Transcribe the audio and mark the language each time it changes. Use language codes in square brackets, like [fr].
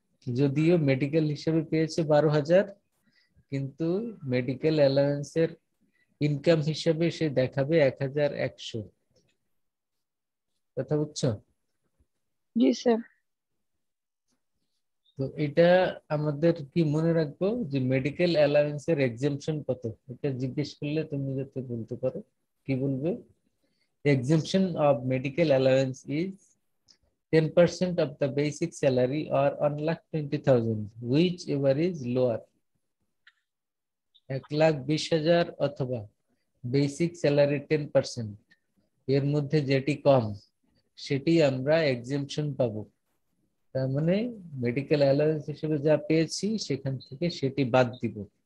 [bn] যদিও মেডিকেল হিসেবে পেয়েছে 12,000, কিন্তু মেডিকেল অ্যালাউন্সের ইনকাম হিসেবে সে দেখাবে 1,100। কথা বুঝছো? জি স্যার। তো এটা আমাদের কি মনে রাখবো যে মেডিকেল অ্যালাউন্সের এক্সেম্পশন কত, এটা জিজ্ঞেস করলে তুমি যাতে বলতে পারো। কি বলবে? [en] Exemption of medical allowance is 10% of the basic salary or 1,20,000, whichever is lower. [bn] 1,20,000 অথবা বেসিক স্যালারি 10%, এর মধ্যে যেটি কম সেটি আমরা এক্সেম্পশন পাবো। তার মানে মেডিকেল অ্যালাউন্স হিসেবে যা পেয়েছি সেখান থেকে সেটি বাদ দিব।